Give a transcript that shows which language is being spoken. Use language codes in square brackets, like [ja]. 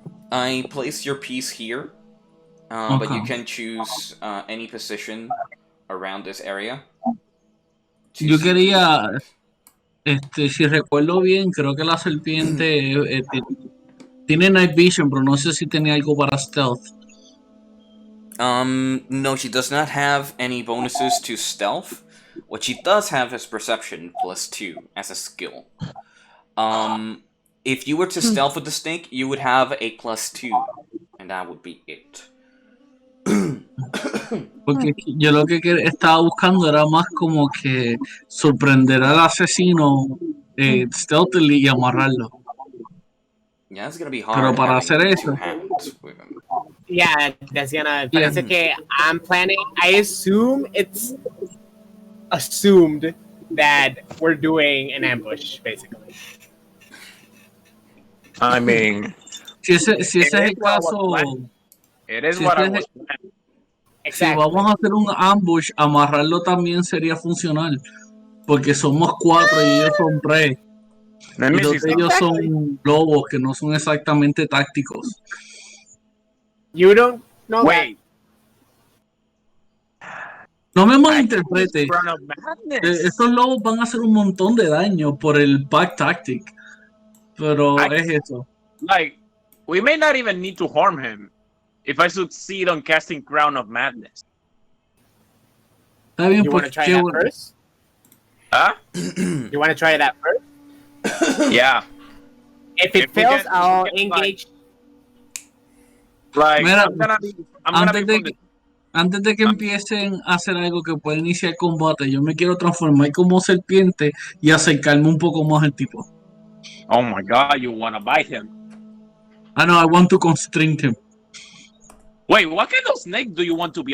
[en] I place your piece here, but you can choose any position around this area. [es] Yo quería, si recuerdo bien, creo que la serpiente tiene night vision, pero no sé si tenía algo para stealth. [en] No, she does not have any bonuses to stealth. What she does have is perception +2 as a skill. If you were to stealth with the snake, you would have a +2, and that would be it. [es] Porque yo lo que estaba buscando era más como que sorprender al asesino stealthily y amarrarlo. [en] Yeah, it's gonna be hard. [es] Pero para hacer eso, [en] two hands with him. Yeah, that's gonna. [es] Parece que [en] I'm planning. I assume it's assumed that we're doing an ambush, basically. I mean, [es] si ese es el caso, [en] it is what I was planning. [es] Si vamos a hacer un ambush, amarrarlo también sería funcional. Porque somos 4 y ellos son 3. Y 2 de ellos son lobos que no son exactamente tácticos. [en] You don't know. Wait. [es] No me malinterprete. Estos lobos van a hacer un montón de daño por el pack tactic. Pero es eso. [en] Like, we may not even need to harm him if I succeed on casting Crown of Madness. [es] Está bien, [en] you want to try that first? Huh? You want to try that first? Yeah. If it fails, I'll engage. Like, [es] Mira, [en] I'm gonna be [es] antes de que empiecen a hacer algo que pueda iniciar combate, yo me quiero transformar como serpiente y acercarme un poco más al tipo. [en] Oh my god, you wanna bite him? I know, I want to constrict him. Wait, what kind of snake do you want to be?